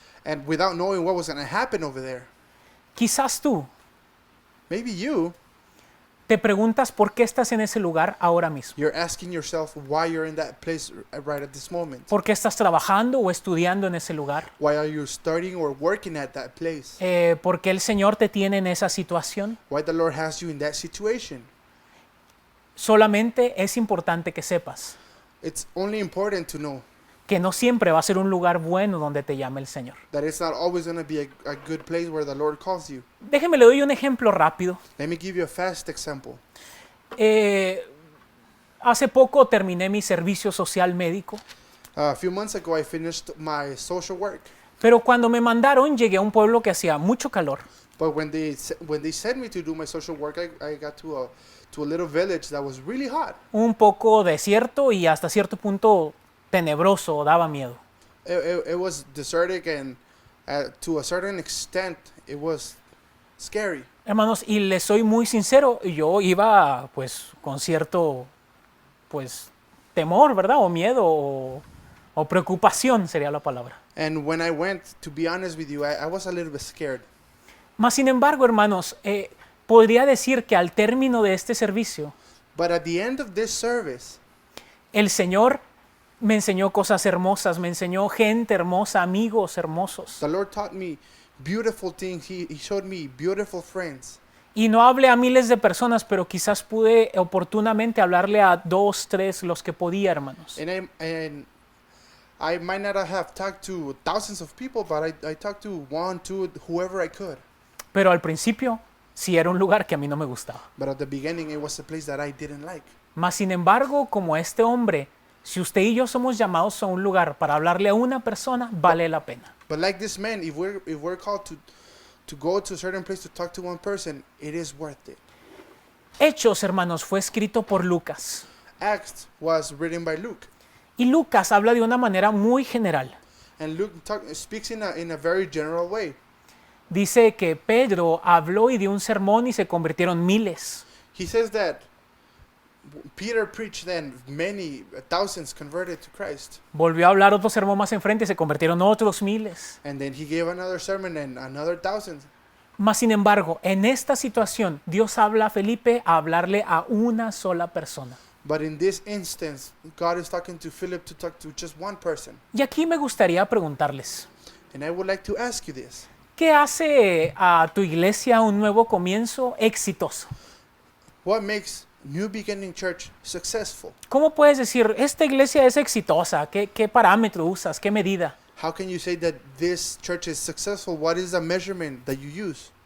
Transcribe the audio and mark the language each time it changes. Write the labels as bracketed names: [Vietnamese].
[English] And without knowing what was going to happen over there. [Spanish] Quizás tú [English] Maybe you, [Spanish] te preguntas por qué estás en ese lugar ahora mismo. [English] you're asking yourself why you're in that place right at this moment. [Spanish] ¿Por qué estás trabajando o estudiando en ese lugar? [English] Why are you studying or working at that place? [Spanish] ¿Por qué el Señor te tiene en esa situación? [English] Why the Lord has you in that situation? [Spanish] Solamente es importante que sepas [English] It's only important to know [Spanish] que no siempre va a ser un lugar bueno donde te llame el Señor. [English] that it's not always going to be a good place where the Lord calls you. [Spanish] Déjeme le doy un ejemplo rápido. [English] Let me give you a fast example. [Spanish] Hace poco terminé mi servicio social médico, [English] A few months ago, I finished my social work. [Spanish] pero cuando me mandaron llegué a un pueblo que hacía mucho calor. [English] But when they sent me to do my social work, I got to a little village that was really hot. [Spanish] Un poco desierto y hasta cierto punto tenebroso, daba miedo. [English] It was desertic and to a certain extent, it was scary. [Spanish] Hermanos, y les soy muy sincero, yo iba pues con cierto pues temor, ¿verdad? O miedo o preocupación sería la palabra. [English] And when I went, to be honest with you, I was a little bit scared. [Spanish] Mas sin embargo, hermanos, podría decir que al término de este servicio, [English] But at the end of this service, [Spanish] el Señor me enseñó cosas hermosas, me enseñó gente hermosa, amigos hermosos. [English] the Lord taught me beautiful things. He showed me beautiful friends. [Spanish] Y no hablé a miles de personas, pero quizás pude oportunamente hablarle a 2, 3, los que podía, hermanos. [English] And I might not have talked to thousands of people, but I talked to 1, 2, whoever I could. [Spanish] Pero al principio sí era un lugar que a mí no me gustaba. [English] But at the beginning, it was a place that I didn't like. [Spanish] Mas sin embargo, como este hombre, si usted y yo somos llamados a un lugar para hablarle a una persona, vale la pena. [English] But like this man, if we're called to go to a certain place to talk to one person, it is worth it. [Spanish] Hechos, hermanos, fue escrito por Lucas. [English] Acts was written by Luke. [Spanish] Y Lucas habla de una manera muy general. [English] And Luke speaks in a very general way. [Spanish] Dice que Pedro habló y dio un sermón y se convirtieron miles. [English] He says that Peter preached, then many thousands converted to Christ. [Spanish] Volvió a hablar otro sermón más enfrente y se convirtieron otros miles. [English] And then he gave another sermon and another thousands. [Spanish] Mas sin embargo, en esta situación, Dios habla a Felipe a hablarle a una sola persona. [English] But in this instance, God is talking to Philip to talk to just one person. [Spanish] Y aquí me gustaría preguntarles, [English] And I would like to ask you this. [Spanish] ¿qué hace a tu iglesia un nuevo comienzo exitoso? [English] What makes New Beginning Church successful? [Spanish] ¿Cómo puedes decir, esta iglesia es exitosa? ¿Qué parámetro usas? ¿Qué medida? [English] How can you say that this church is successful? What is the measurement that you use?